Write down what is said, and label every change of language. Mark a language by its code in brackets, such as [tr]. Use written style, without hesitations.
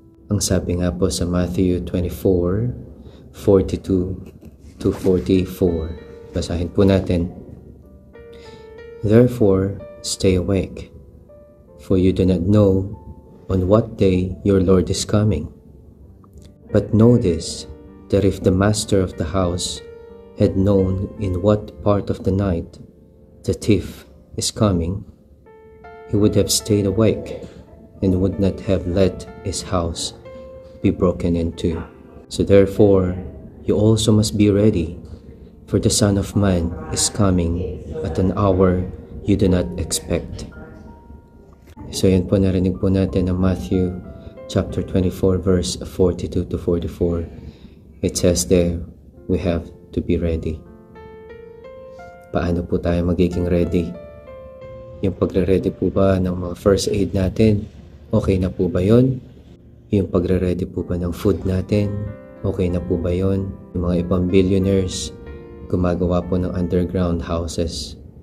[tl] Ang sabi nga po sa Matthew 24:42-44. Basahin po natin. [en] Therefore, stay awake, for you do not know on what day your Lord is coming. But know this, that if the master of the house had known in what part of the night the thief is coming, he would have stayed awake and would not have let his house be broken into. So therefore, you also must be ready, for the Son of Man is coming at an hour you do not expect. [tl] So yan po, narinig po natin ang Matthew chapter 24 verse 42-44. [en] It says there, we have to be ready. [tl] Paano po tayo magiging ready? Yung pagre-ready po ba ng mga first aid natin, okay na po ba yun? Yung pagre-ready po ba ng food natin, okay na po ba yun? Yung mga ibang billionaires, gumagawa po ng underground houses.